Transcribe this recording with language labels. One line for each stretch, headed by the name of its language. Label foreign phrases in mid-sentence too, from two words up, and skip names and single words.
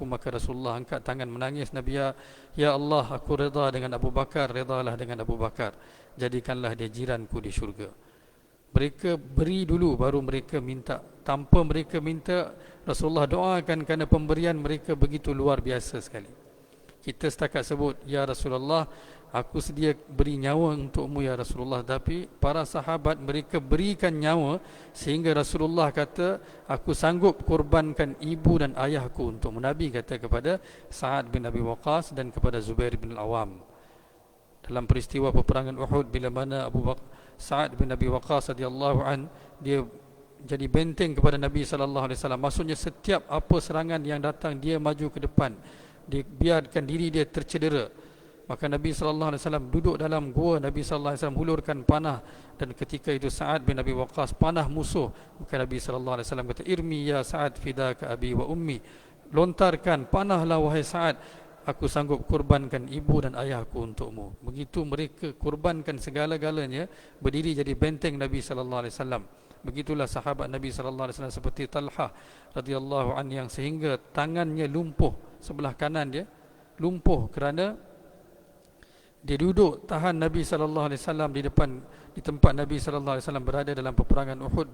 Malay: Maka Rasulullah angkat tangan menangis. Nabi,
Arabic: يا الله,
Malay: aku reda dengan Abu Bakar, redalah dengan Abu Bakar, jadikanlah dia jiranku di syurga. Mereka beri dulu, baru mereka minta. Tanpa mereka minta, Rasulullah doakan, kerana pemberian mereka begitu luar biasa sekali. Kita setakat sebut,
Arabic: يا رسول الله,
Malay: aku sedia beri nyawa untukmu
Arabic: يا رسول الله.
Malay: Tapi para sahabat mereka berikan nyawa, sehingga Rasulullah kata, aku sanggup korbankan ibu dan ayahku untukmu. Nabi kata kepada Sa'ad bin Abi Waqqas dan kepada Zubair bin Al-Awam dalam peristiwa peperangan Uhud, bila mana Sa'ad bin Abi Waqqas
Arabic: رضي الله عن,
Malay: dia jadi benteng kepada Nabi
Arabic: صلى الله عليه وسلم.
Malay: Maksudnya setiap apa serangan yang datang, dia maju ke depan, dia biarkan diri dia tercedera. Maka Nabi
Arabic: صلى الله عليه وسلم
Malay: duduk dalam gua, Nabi
Arabic: صلى الله عليه وسلم
Malay: hulurkan panah, dan ketika itu Sa'ad bin Abi Waqqas panah musuh. Maka Nabi
Arabic: صلى الله عليه وسلم
Malay: kata,
Arabic: ارم يا سعد فداك أبي وأمي,
Malay: lontarkan panahlah wahai Sa'ad, aku sanggup korbankan ibu dan ayahku untukmu. Begitu mereka korbankan segala-galanya, berdiri jadi benteng Nabi
Arabic: صلى الله عليه وسلم.
Malay: Begitulah sahabat Nabi
Arabic: صلى الله عليه وسلم
Malay: seperti Talhah
Arabic: رضي الله عن,
Malay: yang sehingga tangannya lumpuh, sebelah kanan dia lumpuh kerana dia duduk tahan Nabi
Arabic: صلى الله عليه وسلم
Malay: di tempat Nabi
Arabic: صلى الله عليه وسلم
Malay: berada dalam peperangan Uhud.